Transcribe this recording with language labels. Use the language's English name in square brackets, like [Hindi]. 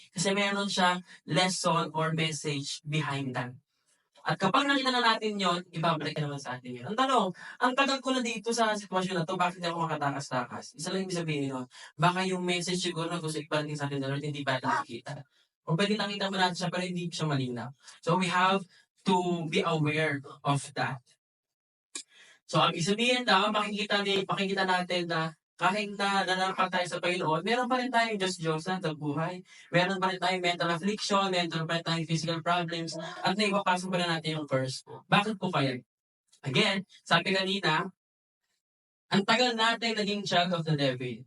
[Filipino] Kasi meron siya lesson or [English] message behind that. [Filipino] At kapag nakita na natin yon, ibabalik ka naman sa atin yun. Ang tanong, ang tagal ko na dito sa sitwasyon na to, bakit hindi ako makatakas-takas? Isa lang ibig sabihin nun, baka yung message siguro na gusto iparating sa atin na Lord, hindi pa natin nakikita. O pwede nakita mo natin siya, pero hindi siya malinaw. [English] So we have to be aware of that. [Filipino] So ang ibig sabihin daw, pakikita natin na kahit na nananapat tayo sa Panginoon, meron pa rin tayong Diyos-Diyosan sa buhay. Meron pa rin tayong mental affliction, meron pa rin tayong physical problems, at naipapasok pa rin natin yung curse. Bakit po kaya? Again, sabi kanina, ang tagal natin naging [English] child of the devil.